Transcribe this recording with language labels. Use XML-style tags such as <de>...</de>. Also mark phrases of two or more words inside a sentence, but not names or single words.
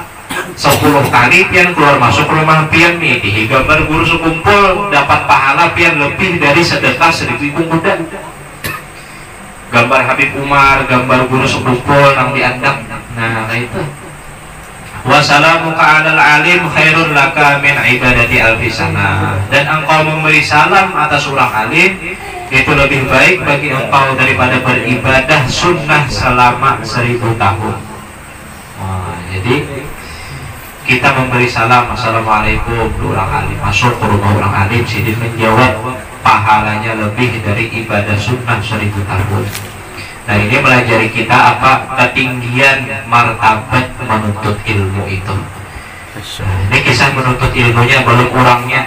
<bjn>10 kali pian keluar masuk rumah pian nih, di gambar guru sekumpul dapat pahala pian lebih dari sedekah 1000 ikung kuda. Gambar Habib Umar, gambar guru sekumpul nang diandang.</bjn> <id>Nah itu.</id> <ar>وسلامك على العالم خير لك من عبادة ألف سنة,</ar> <id>dan engkau memberi salam atas orang alim itu lebih baik bagi engkau daripada beribadah sunnah selama 1000 tahun. Wah, jadi kita memberi salam assalamualaikum ke orang alim, masuk ke rumah orang alim, sidin menjawab, pahalanya lebih dari ibadah sunnah 1000 tahun. Nah ini melajari kita apa ketinggian martabat menuntut ilmu itu. Nah, ini kisah menuntut ilmunya belum orangnya.</id>